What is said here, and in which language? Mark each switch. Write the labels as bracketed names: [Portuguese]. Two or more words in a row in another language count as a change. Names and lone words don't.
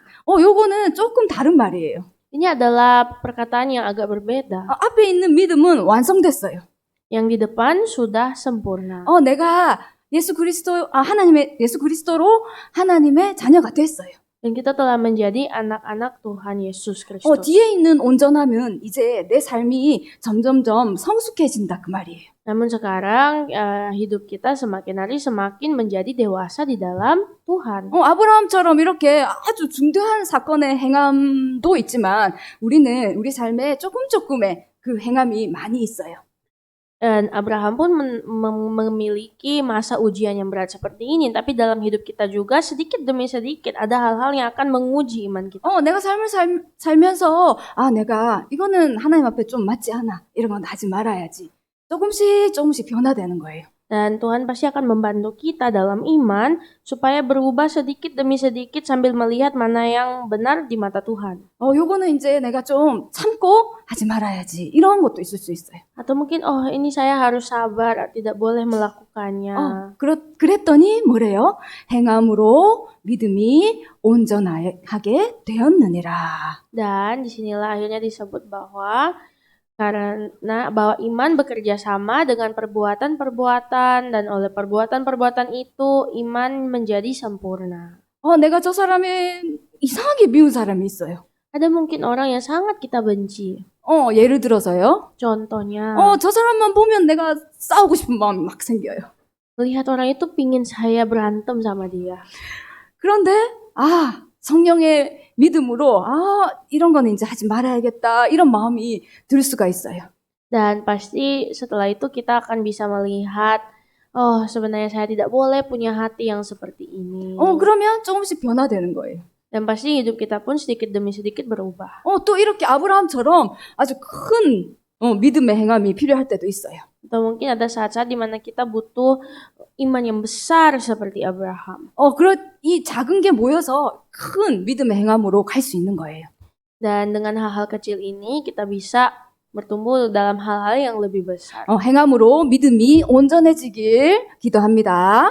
[Korean] 요거는 조금 다른 말이에요. [Indonesian] Ini adalah perkataan yang agak berbeda. [Korean] 앞에 있는 믿음은 완성됐어요. [Indonesian] Yang di depan sudah sempurna. [Korean] 내가 예수 그리스도로 하나님의 자녀가 됐어요. [Indonesian] Dan kita telah menjadi anak-anak Tuhan Yesus Kristus. [Korean] 뒤에 있는 온전함은 이제 내 삶이 점점점 성숙해진다 그 말이에요. [Indonesian] Namun sekarang hidup kita semakin hari semakin menjadi dewasa di dalam Tuhan. [Korean] 아브라함처럼 이렇게 아주 중대한 사건의 행함도 있지만 우리는 우리 삶에 조금의 그 행함이 많이 있어요. [Indonesian] Dan Abraham pun memiliki masa ujian yang berat seperti ini. Tapi dalam hidup kita juga sedikit demi sedikit ada hal-hal yang akan menguji iman kita. [Korean] 내가 삶을 살면서 내가 이거는 하나님 앞에 좀 맞지 않아. 이런 건 하지 말아야지. 조금씩 변화되는 거예요. [Indonesian] Dan Tuhan pasti akan membantu kita dalam iman supaya berubah sedikit demi sedikit sambil melihat mana yang benar di mata Tuhan. [Korean] 요거는 이제 내가 좀 참고 하지 말아야지. 이런 것도 있을 수 있어요. [Indonesian] Atau mungkin ini saya harus sabar, tidak boleh melakukannya. [Korean] 그랬더니 뭐래요? 행함으로 믿음이 온전하게 되었느니라. [Indonesian] Dan disinilah akhirnya disebut bahwa karena bahwa iman bekerja sama dengan perbuatan-perbuatan dan oleh perbuatan-perbuatan itu iman menjadi sempurna. [Korean] 내가 저 사람의 이상하게 미운 사람이 있어요. [Indonesian] Ada mungkin orang yang sangat kita benci. [Korean] 예를 들어서요. [Indonesian] Contohnya, [Korean] 저 사람만 보면 내가 싸우고 싶은 마음이 막 생겨요. [Indonesian] melihat orang itu pingin saya berantem sama dia. [Korean] 그런데 성령의 믿음으로 이런 거는 이제 하지 말아야겠다 이런 마음이 들 수가 있어요. [Indonesian] Dan pasti setelah itu kita akan bisa melihat sebenarnya saya tidak boleh punya hati yang seperti ini. [Korean] 그러면 조금씩 변화되는 거예요. [Indonesian] Dan pasti hidup kita pun sedikit demi sedikit berubah. [Korean] 또 이렇게 아브라함처럼 아주 큰 믿음의 행함이 필요할 때도 있어요. [Indonesian] Atau mungkin ada saat-saat di mana kita butuh iman yang besar seperti Abraham. [Korean] 이 작은 게 모여서 큰 믿음의 행함으로 갈 수 있는 거예요. [Indonesian] Dan dengan hal-hal kecil ini kita bisa bertumbuh dalam hal-hal yang lebih besar. [Korean] 행함으로 믿음이 온전해지길 기도합니다.